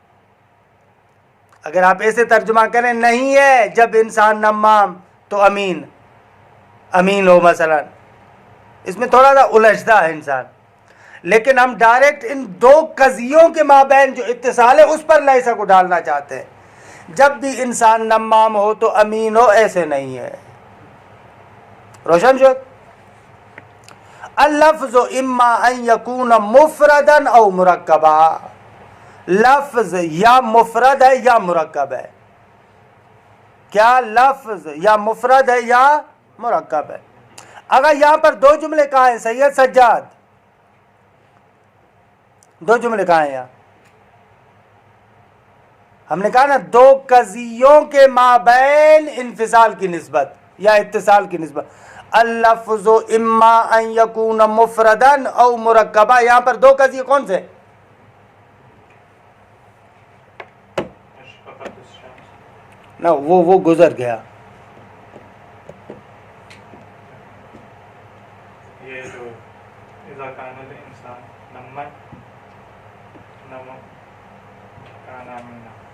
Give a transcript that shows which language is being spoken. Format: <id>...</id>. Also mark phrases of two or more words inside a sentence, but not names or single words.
<ur>اگر آپ ایسے ترجمہ کریں نہیں ہے جب انسان نمام تو امین ہو مثلا، اس میں تھوڑا سا الجھتا ہے انسان، لیکن ہم ڈائریکٹ ان دو قضیوں کے مابین جو اتصال ہے اس پر لیسا کو ڈالنا چاہتے ہیں۔ جب بھی انسان نمام ہو تو امین ہو، ایسے نہیں ہے۔</ur> <fa>روشن شد؟</fa> <ar>اللفظ اما ان یکون مفردا او مرکبا،</ar> <ur>لفظ یا مفرد ہے یا مرکب ہے۔ کیا لفظ یا مفرد ہے یا مرکب ہے؟ اگر یہاں پر دو جملے کہاں ہیں سید سجاد؟ دو جملے کہاں ہیں یہاں؟ ہم نے کہا نا دو قضیوں کے مابین انفصال کی نسبت یا اتصال کی نسبت۔</ur> <ar>اللفظ اما ان یکون مفردا او مرکبا،</ar> <ur>یہاں پر دو قضیے کون سے؟ نہ وہ گزر گیا،</ur> <ar>یہ جو اذا کان الانسان نما کان امینا،</ar>